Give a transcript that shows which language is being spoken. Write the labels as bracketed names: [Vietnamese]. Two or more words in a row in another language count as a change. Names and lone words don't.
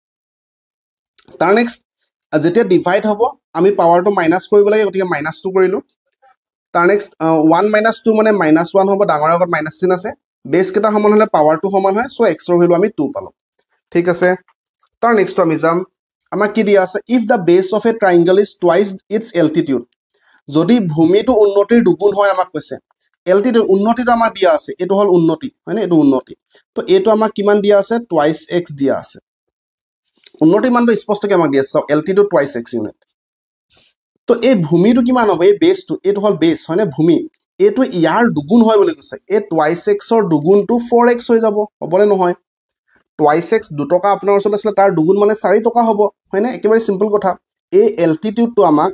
[Assamese] তাৰ নেক্সট যেতিয়া ডিভাইড হ'ব আমি পাৱাৰটো মাইনাস কৰিব লাগে গতিকে -2 কৰিলো তাৰ নেক্সট 1 - 2 মানে -1 হ'ব ডাঙৰ আগত মাইনাস চিন আছে বেস কেটা সমান হলে পাৱাৰটো সমান হয় সো x ৰ ভ্যালু আমি 2 পালো ঠিক আছে তাৰ নেক্সট আমি যাম আমাক কি দিয়া আছে [English] if the base of a triangle is twice its altitude [Assamese] যদি ভূমিটো উন্নতিৰ দুগুণ হয় আমাক কৈছে altitude উন্নতিটো আমাক দিয়া আছে এটো হল উন্নতি হয়নে এটো উন্নতি তো এটো আমাক কিমান দিয়া আছে [English] twice x [Assamese] দিয়া আছে উন্নতি মানটো স্পষ্টকৈ আমাক দিয়া আছে [English] altitude twice x [Assamese] ইউনিট তো এই ভূমিটো কিমান হ'ব এই বেসটো এটো হল বেস হয়নে ভূমি এটো ইয়াৰ দুগুণ হয় বুলি কৈছে এই [English] twice x [Assamese] ৰ দুগুণটো 4x হৈ যাব হ'বনে নহয় [English] twice x [Assamese] 2 টকা আপোনাৰ ওচৰত আছে তাৰ দুগুণ মানে 4 টকা হ'ব হয়নে একেবাৰে সিম্পল কথা এই altitude টো আমাক